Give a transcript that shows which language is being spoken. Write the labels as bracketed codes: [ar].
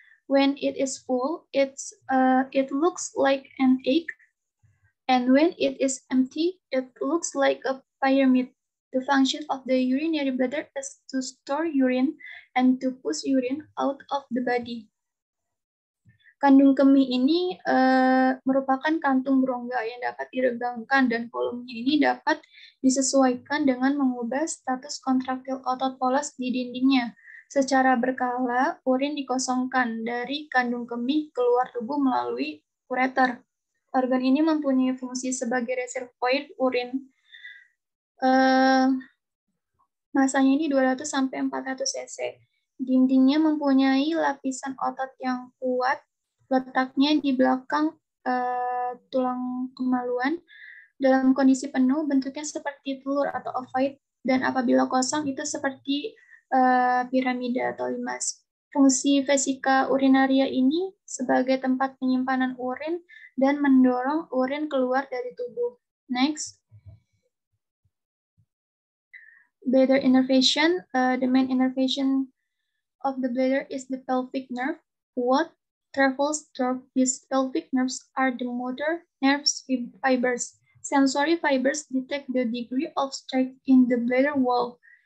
[en] When it is full, it looks like an egg. And when it is empty, it looks like a pyramid. The function of the urinary bladder is to store urine and to push urine out of the body. [id] Kandung kemih ini merupakan kantung rongga yang dapat diregangkan dan volumenya ini dapat disesuaikan dengan mengubah status kontraktil otot polos di dindingnya. Secara berkala, urin dikosongkan dari kandung kemih keluar tubuh melalui ureter. Organ ini mempunyai fungsi sebagai reservoir urin. Masanya ini 200 sampai 400 cc. Dindingnya mempunyai lapisan otot yang kuat, letaknya di belakang tulang kemaluan. Dalam kondisi penuh, bentuknya seperti telur atau ovoid, dan apabila kosong itu seperti piramida atau limas. Fungsi vesika urinaria ini sebagai tempat penyimpanan urin dan mendorong urin keluar dari tubuh. [en] Next. Bladder innervation. The main innervation of the bladder is the pelvic nerve. What travels through these pelvic nerves are the motor nerves fibers. Sensory fibers detect the degree of strength in the bladder wall.